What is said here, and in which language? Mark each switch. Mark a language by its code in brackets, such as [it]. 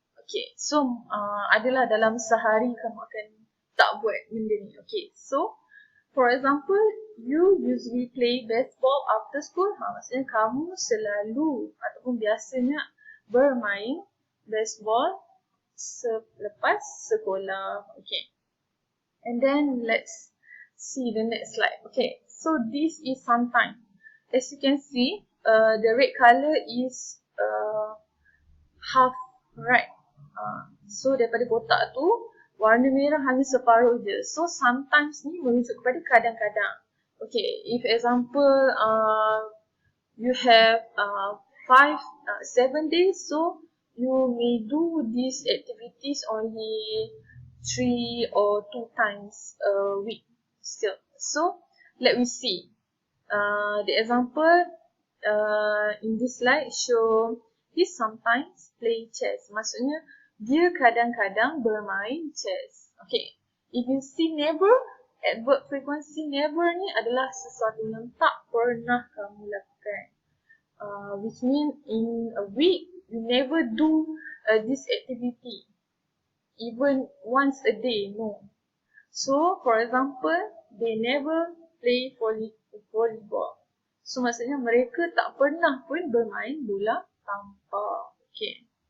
[ms] Okay, so adalah dalam sehari kamu akan tak buat benda ni. [en] Okay, so for example, you usually play baseball after school. [ms] Maksudnya kamu selalu ataupun biasanya bermain baseball selepas sekolah. [en] Okay, and then let's see the next slide. Okay, so this is sometime. As you can see, the red color is half, right? [ms] So daripada kotak tu, warna merah hanya separuh je. So sometimes ni merujuk kepada kadang-kadang. [en] Okay, if example you have 7 days, so you may do these activities only 3 or 2 times a week still. So let me see. The example in this slide show he sometimes play chess. [ms] Maksudnya dia kadang-kadang bermain chess. Okay. [en] If you see never, adverb frequency never [ms] ni adalah sesuatu yang tak pernah kamu lakukan. [en] Which means in a week, you never do this activity. Even once a day, no. So, for example, they never play volleyball. [ms] So, maksudnya mereka tak pernah pun bermain bola tampar. Okay.